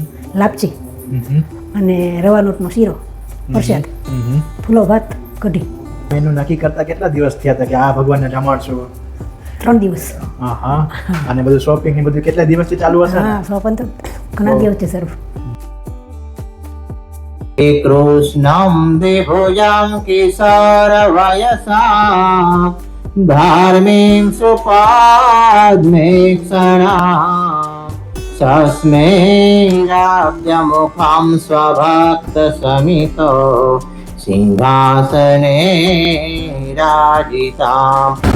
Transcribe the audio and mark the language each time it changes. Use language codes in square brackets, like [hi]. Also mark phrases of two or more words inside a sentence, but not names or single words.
[gu] મોહનથાળ, લાપસી અને રવા લોટનો શીરો પ્રસાદ ફૂલો ભાત કઢી મેનુ નક્કી કરતા કેટલા દિવસ થયા હતા કે આ ભગવાનને જમાડશું? 3 દિવસ. હા અને બધું શોપિંગ ને બધું કેટલા દિવસથી ચાલુ હશે ને? હા સોપન તો ઘણા દિવસ છે સર. [sa] कृष्णं विभुजं किशोरवयसा धार्मीं सुपाद्मेक्षणा सस्मेराब्जमुखं स्वभक्तसमितो सिंहासने राजितां